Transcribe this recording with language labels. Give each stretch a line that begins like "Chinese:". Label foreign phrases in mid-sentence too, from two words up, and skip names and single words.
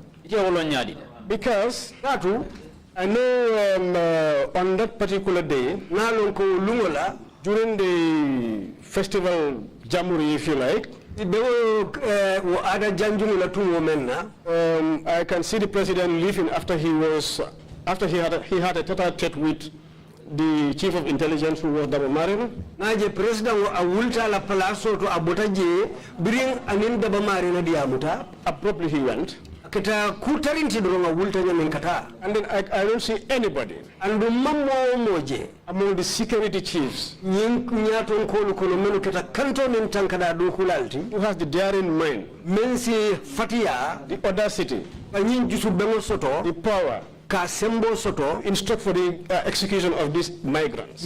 English: Because I know on that particular day, during the festival Jamuri, if you like, I can see the president leaving after he had a tete-a-tete with the chief of intelligence, who was Dabo Marino.
Mandingo: Naje president awulta la palaso to abotaje bring anin Dabo Marino diamuta.
English: Abruptly he went. And then I don't see anybody among the security chiefs who has the daring mind, the audacity, the power, instruct for the execution of these migrants.